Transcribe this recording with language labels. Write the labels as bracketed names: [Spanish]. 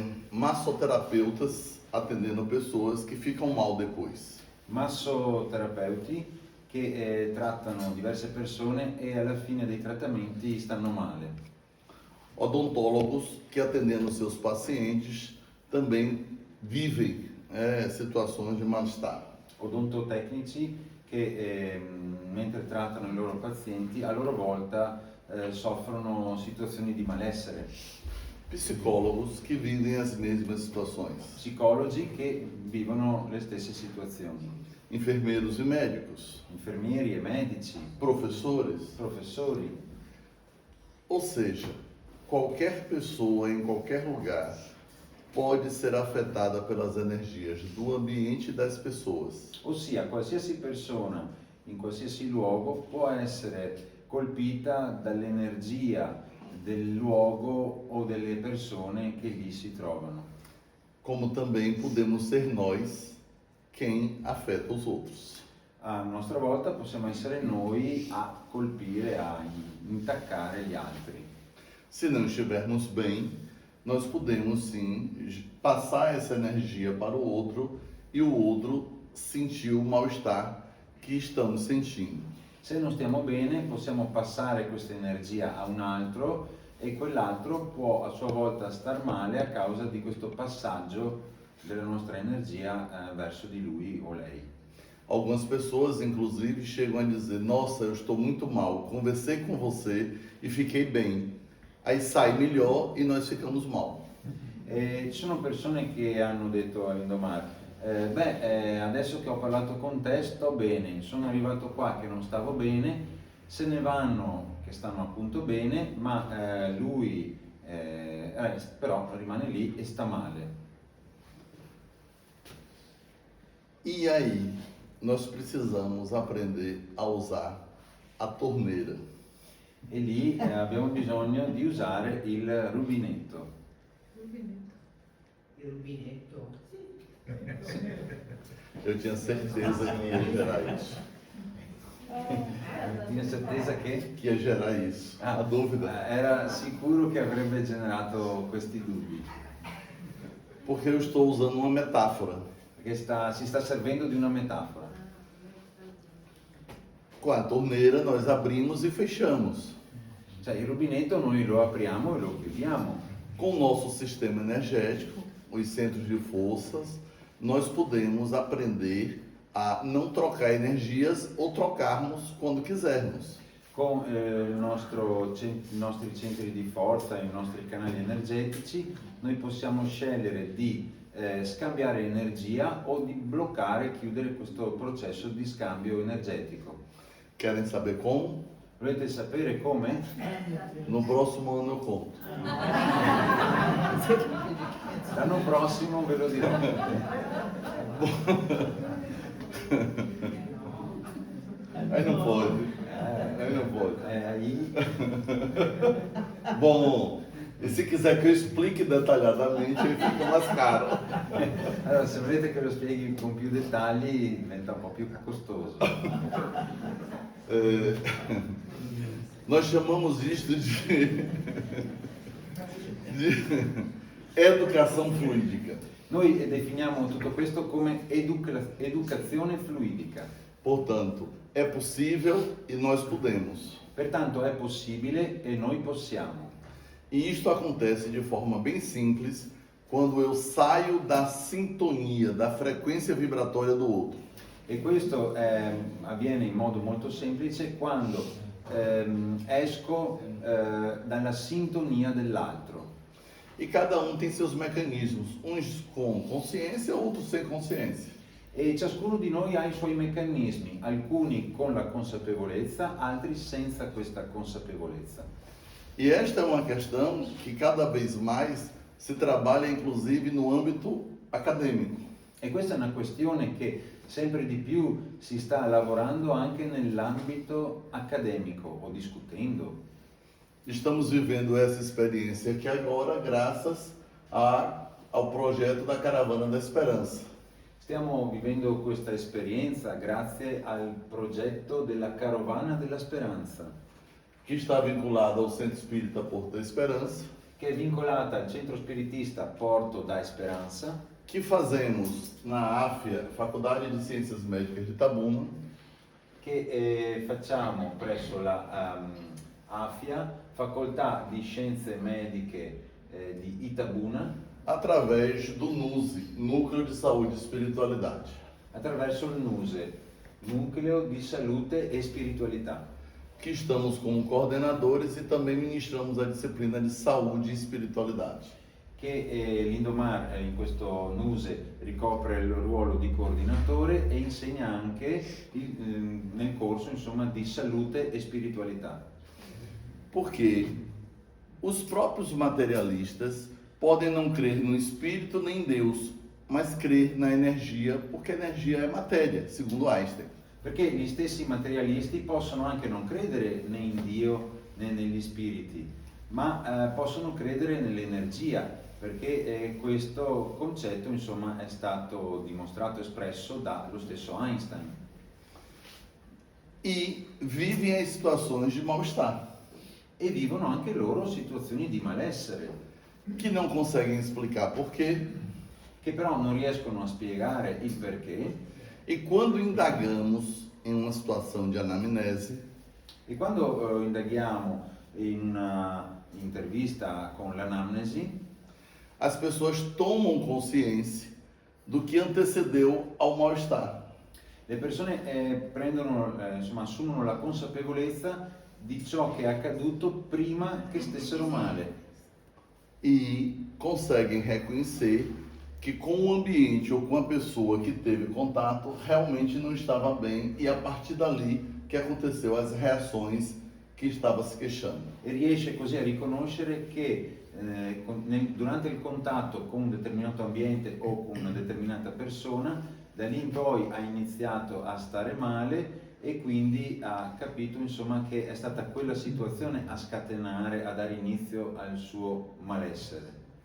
[Portuguese] Massoterapeutas atendendo pessoas que ficam mal depois. [Italian] Massoterapeuti che trattano diverse persone e alla fine dei trattamenti stanno male. [Portuguese] Odontólogos que atendendo seus pacientes também vivem situações de mal-estar. [Italian] Odontotecnici che mentre trattano i loro pazienti a loro volta soffrono situazioni di malessere. [Portuguese] Psicólogos que vivem as mesmas situações. [Italian] Psicologi che vivono le stesse situazioni. [Portuguese] Enfermeiros e médicos. [Italian] Infermieri e medici, [Portuguese] Professores. [Italian] professori. [Portuguese] Ou seja, qualquer pessoa em qualquer lugar pode ser afetada pelas energias do ambiente e das pessoas. [Italian] Ossia, qualsiasi persona in qualsiasi luogo può essere colpita dall'energia del luogo o delle persone che lì si trovano. [Portuguese] Como também podemos ser nós quem afeta os outros. [Italian] A nostra volta possiamo essere noi a colpire, a intaccare gli altri. [Portuguese] Se não estivermos bem, nós podemos sim passar essa energia para o outro e o outro sentir o mal-estar que estamos sentindo. [Italian] Se non stiamo bene, possiamo passare questa energia a un altro e quell'altro può a sua volta star male a causa di questo passaggio della nostra energia verso di lui o lei. [Portuguese] Algumas pessoas, inclusive, chegam a dizer: nossa, eu estou muito mal, conversei com você e fiquei bem. Aí sai melhor e nós ficamos mal. [Italian] Ci sono persone che hanno detto all'indomani, adesso che ho parlato con te sto bene, sono arrivato qua che non stavo bene, se ne vanno che stanno appunto bene, ma lui però rimane lì e sta male. [Portuguese] E aí, nós precisamos aprender a usar a torneira. [Italian] E lì abbiamo bisogno di usare il rubinetto. Il rubinetto? [Portuguese] Eu tinha certeza que ia gerar isso. Tinha certeza che? Que ia gerar isso. A dúvida. [Italian] Era sicuro che avrebbe generato questi dubbi. [Portuguese] Porque eu estou usando uma metáfora. [Italian] Perché che si sta servendo di una metafora. [Portuguese] Com a torneira nós abrimos e fechamos. [Italian] Cioè il rubinetto noi lo apriamo e lo chiudiamo. [Portuguese] Com o nosso sistema energético, os centros de forças, nós podemos aprender a não trocar energias ou trocarmos quando quisermos. [Italian] Con i nostri centri di forza, i nostri canali energetici, noi possiamo scegliere di scambiare energia o di bloccare e chiudere questo processo di scambio energetico. [Portuguese] Querem saber como? [Italian] Volete sapere come? [Portuguese] No próximo ano eu conto. [Italian] L'anno prossimo ve lo dirò. [Portuguese] Aí não pode. Aí não pode. Aí Bom, e se quiser que eu explique detalhadamente, aí fica mais caro. [Italian] allora, se volete che lo spieghi con più dettagli diventa un po' più costoso. [Portuguese] Nós chamamos isto de educação fluídica. [Italian] Noi definiamo tutto questo come educazione fluidica. [Portuguese] Portanto, é possível e nós podemos. [Italian] Pertanto è possibile e noi possiamo. [Portuguese] E isto acontece de forma bem simples quando eu saio da sintonia, da frequência vibratória do outro. [Italian] E questo avviene in modo molto semplice quando esco dalla sintonia dell'altro. [Portuguese] E cada um tem seus mecanismos, uns com consciência, outros sem consciência. [Italian] E ciascuno di noi ha i suoi meccanismi, alcuni con la consapevolezza, altri senza questa consapevolezza. [Portuguese] E esta é uma questão que cada vez mais se trabalha, inclusive, no âmbito acadêmico. [Italian] E questa è una questione che sempre di più si sta lavorando anche nell'ambito accademico o discutendo. [Portuguese] Estamos vivendo essa experiência aqui agora graças ao projeto da Caravana da Esperança. [Italian] Stiamo vivendo questa esperienza grazie al progetto della Carovana della Speranza, [Portuguese] Que está vinculado ao Centro Espírita Porto da Esperança, [Italian] che è vincolata al centro spiritista Porto da Esperanza, [Portuguese] que fazemos na AFIA, Faculdade de Ciências Médicas de Itabuna, [Italian] che facciamo presso la AFIA, Facoltà di Scienze Mediche di Itabuna, [Portuguese] através do NUSE, Núcleo de Saúde e Espiritualidade. [Italian] attraverso il NUSE, Nucleo di Salute e Spiritualità, [Portuguese] Que estamos como coordenadores e também ministramos a disciplina de Saúde e Espiritualidade. [Italian] che l'Indomar in questo NUSE ricopre il ruolo di coordinatore e insegna anche nel corso insomma, di salute e spiritualità. [Portuguese] Porque os próprios materialistas podem não crer no Espírito nem em Deus, mas crer na energia, porque a energia é matéria, segundo Einstein. [Italian] Perché gli stessi materialisti possono anche non credere né in Dio né negli spiriti, ma possono credere nell'energia, perché questo concetto insomma è stato dimostrato, espresso dallo stesso Einstein. [Portuguese] E vivem em situações de mal-estar, [Italian] E vivono anche loro situazioni di malessere, [Portuguese] que não conseguem explicar porquê. [Italian] che però non riescono a spiegare il perché. [Portuguese] E quando indagamos em uma situação de anamnese, [Italian] E quando indaghiamo in una intervista con l'anamnesi, [Portuguese] as pessoas tomam consciência do que antecedeu ao mal-estar. [Italian] le persone insomma, assumono la consapevolezza di ciò che è accaduto prima che stessero male [Portuguese] E conseguem reconhecer que com o ambiente ou com a pessoa que teve contato realmente não estava bem e a partir dali que aconteceu as reações que estava se queixando. [Italian] e riesce così a riconoscere che durante il contatto con un determinato ambiente o con una determinata persona, da lì in poi ha iniziato a stare male e quindi ha capito insomma che è stata quella situazione a scatenare, a dare inizio al suo malessere.